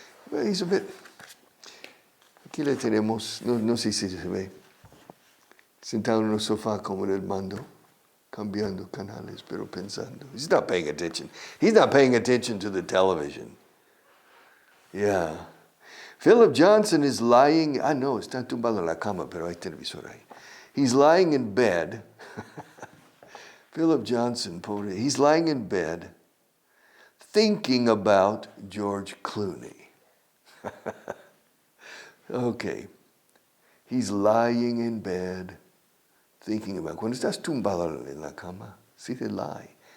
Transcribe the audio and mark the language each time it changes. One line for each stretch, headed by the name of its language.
English: Well, he's a bit,
Spanish: aquí le tenemos, no sé si se ve, sentado en un sofá como en el mando, cambiando canales, pero pensando.
English: He's not paying attention. He's not paying attention to the television. Yeah. Philip Johnson is lying,
Spanish: no, está tumbado en la cama, pero hay televisor ahí.
English: He's lying in bed. Philip Johnson,
Spanish: pobre,
English: he's lying in bed thinking about George Clooney. Okay. He's lying in bed thinking about.
Spanish: Cuando estás tumbado en la cama, sí te lie.